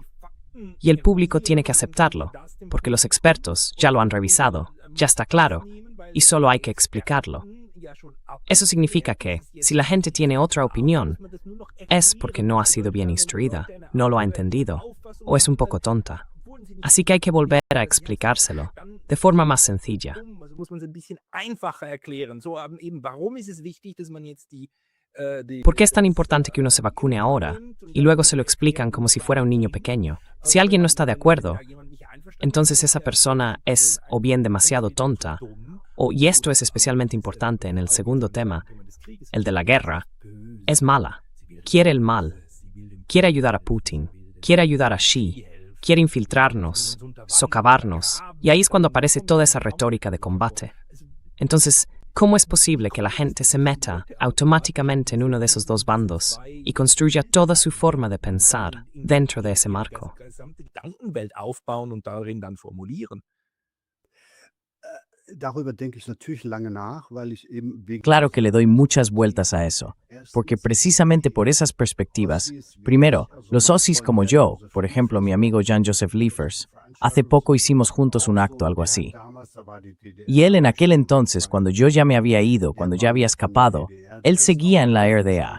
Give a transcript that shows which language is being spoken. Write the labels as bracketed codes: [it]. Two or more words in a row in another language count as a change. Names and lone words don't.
[es] Y el público tiene que aceptarlo, porque los expertos ya lo han revisado, ya está claro, y solo hay que explicarlo. Eso significa que, si la gente tiene otra opinión, es porque no ha sido bien instruida, no lo ha entendido, o es un poco tonta. Así que hay que volver a explicárselo. de forma más sencilla. [de] Also muss man es ein bisschen einfacher erklären. So, eben, warum ist es wichtig, dass man jetzt [es] ¿Por qué es tan importante que uno se vacune ahora? Y luego se lo explican como si fuera un niño pequeño. Si alguien no está de acuerdo, entonces esa persona es o bien demasiado tonta, y esto es especialmente importante en el segundo tema, el de la guerra, es mala, quiere el mal, quiere ayudar a Putin, quiere ayudar a Xi, quiere infiltrarnos, socavarnos, y ahí es cuando aparece toda esa retórica de combate. Entonces, ¿cómo es posible que la gente se meta automáticamente en uno de esos dos bandos y construya toda su forma de pensar dentro de ese marco? [de] Gedankenwelt aufbauen und darin dann formulieren? Darüber denke ich natürlich lange nach, weil ich eben wegen [es] Claro que le doy muchas vueltas a eso, porque precisamente por esas perspectivas, primero, los Aussies como yo, por ejemplo mi amigo Jan-Joseph Liefers, hace poco hicimos juntos un acto, algo así. Y él en aquel entonces, cuando yo ya me había ido, cuando ya había escapado, él seguía en la RDA.